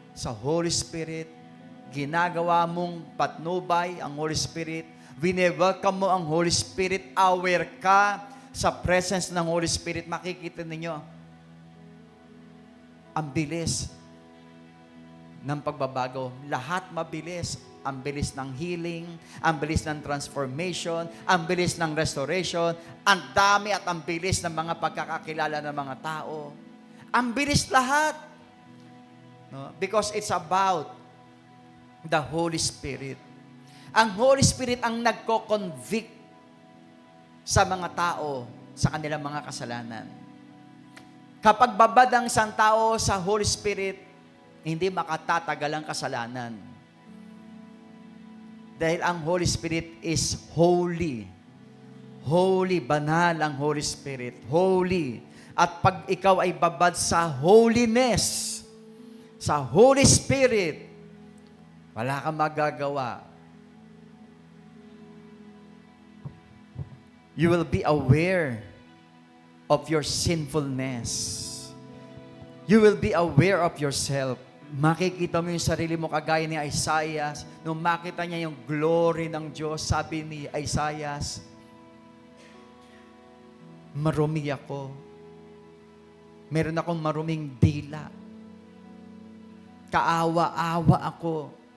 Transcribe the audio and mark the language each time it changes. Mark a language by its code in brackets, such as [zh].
[tl] sa Holy Spirit, ginagawa mong patnubay ang Holy Spirit, wini-welcome mo ang Holy Spirit, aware ka sa presence ng Holy Spirit, makikita ninyo, ang bilis ng pagbabago. Lahat mabilis. Ang bilis ng healing, ang bilis ng transformation, ang bilis ng restoration, ang dami at ang bilis ng mga pagkakakilala ng mga tao. Ang bilis lahat. No? [en] Because it's about the Holy Spirit. [tl] Ang Holy Spirit ang nagko-convict sa mga tao sa kanilang mga kasalanan. Kapag babad ang isang tao sa Holy Spirit, hindi makatatagal ang kasalanan. Dahil ang Holy Spirit is holy. Holy, banal ang Holy Spirit. Holy. At pag ikaw ay babad sa holiness, sa Holy Spirit, wala kang magagawa. [en] You will be aware of your sinfulness. You will be aware of yourself. [tl] Makikita mo yung sarili mo kagaya ni Isaiah. Nung makita niya yung glory ng Diyos, sabi ni Isaiah, marumi ako. Meron akong maruming dila. Kaawa-awa ako.